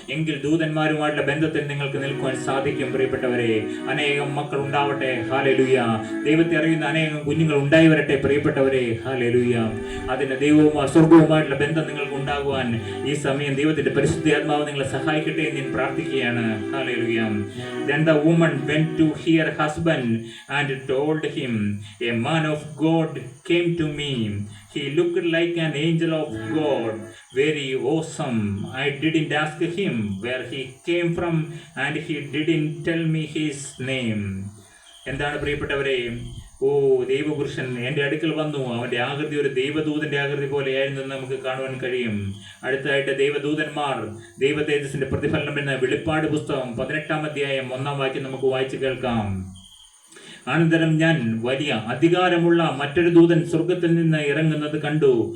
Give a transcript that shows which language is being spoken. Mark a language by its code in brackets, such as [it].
[ml] എങ്കിൽ ദൂതന്മാരുമായിട്ടുള്ള ബന്ധത്തിൽ നിങ്ങൾക്ക് നിൽക്കുവാൻ സാധിക്കും. പ്രിയപ്പെട്ടവരെ, അനേകം മക്കൾ ഉണ്ടാവട്ടെ. ഹല്ലേലൂയ. ദൈവത്തെ അറിയുന്ന അനേകം കുഞ്ഞുങ്ങൾ ഉണ്ടായി വരട്ടെ. പ്രിയപ്പെട്ടവരെ, ഹല്ലേലൂയ. അതിന്റെ ദൈവവും സ്വർഗവുമായിട്ടുള്ള ബന്ധം നിങ്ങൾക്ക് ഉണ്ടാകുവാൻ ഈ സമയം ദൈവത്തിന്റെ പരിശുദ്ധാത്മാവ് നിങ്ങളെ സഹായിക്കട്ടെ എന്ന് ഞാൻ പ്രാർത്ഥിക്കുകയാണ്. Hallelujah. [en] Then the woman went to her husband and told him, a man of God came to me. He looked like an angel of God, very awesome. I didn't ask him where he came from and he didn't tell me his name. [ml] എന്താണ് പ്രിയപ്പെട്ടവരെ? ഓ, ദൈവപുരുഷൻ എൻ്റെ അടുക്കൽ വന്നു, അവൻ്റെ ആകൃതി ഒരു ദൈവദൂതന്റെ ആകൃതി പോലെയായിരുന്നു എന്ന് നമുക്ക് കാണുവാൻ കഴിയും. അടുത്തതായിട്ട് ദൈവദൂതന്മാർ, ദൈവ തേജസ്സിന്റെ പ്രതിഫലനം എന്ന വെളിപ്പാട് പുസ്തകം 18-ാം അധ്യായം 1-ാം വാക്യം നമുക്ക് വായിച്ചു കേൾക്കാം. അനന്തരം ഞാൻ വലിയ അധികാരമുള്ള മറ്റൊരു ദൂതൻ സ്വർഗത്തിൽ നിന്ന് ഇറങ്ങുന്നത് കണ്ടു.